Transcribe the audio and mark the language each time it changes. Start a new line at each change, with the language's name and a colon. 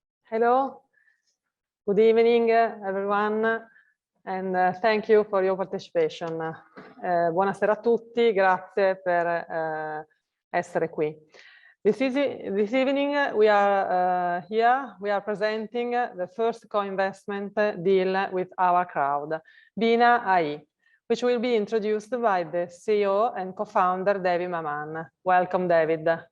English: Hello, good evening, everyone, and thank you for your participation.
Italian: Buonasera a tutti, grazie per essere qui.
English: This evening we are here, we are presenting the first co-investment deal with our crowd, Binah.ai, which will be introduced by the CEO and co-founder David Maman. Welcome, David.